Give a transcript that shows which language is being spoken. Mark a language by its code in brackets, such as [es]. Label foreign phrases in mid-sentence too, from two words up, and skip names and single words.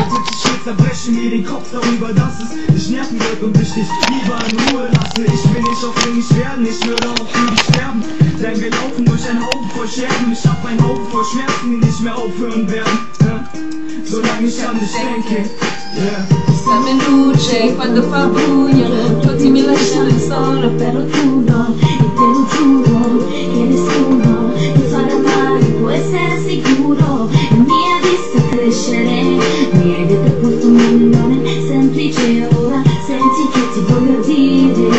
[de] Ich zerbreche mir den Kopf darüber, dass es dich nerven wird und ich dich lieber in Ruhe lasse. Ich will nicht aufdringlich werden, ich würde auch für dich sterben. Denn wir laufen durch einen Haufen voll Scherben. Ich hab einen Haufen voll Schmerzen, die nicht mehr aufhören werden. Solange ich an dich denke. [it] Siamo in luce quando fa buio, tutti mi lasciano sola, però tu no, E te lo giuro, che nessuno ti farà male, può essere sicuro, mi ha visto crescere, mi hai detto questo nome semplice, ora senti che ti voglio dire.